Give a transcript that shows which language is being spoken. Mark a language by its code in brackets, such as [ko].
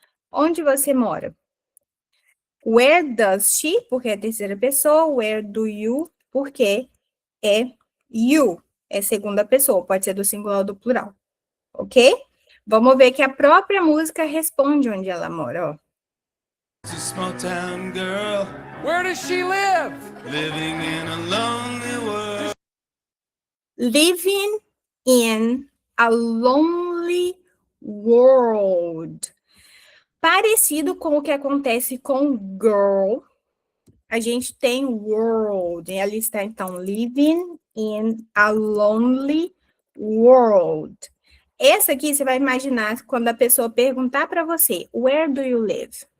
[pt] Onde você mora? [en] Where does she? [pt] Porque é terceira pessoa. [en] Where do you? [pt] Porque é you. É segunda pessoa. Pode ser do singular ou do plural. Ok? Vamos ver que a própria música responde onde ela mora, ó. [en] Small town girl. Where does she live? Living in a lonely world. Living in a lonely world. [pt] Parecido com o que acontece com girl, a gente tem world. E ali está, então, [en] living in a lonely world. [pt] Essa aqui você vai imaginar quando a pessoa perguntar para você, [en] where do you live?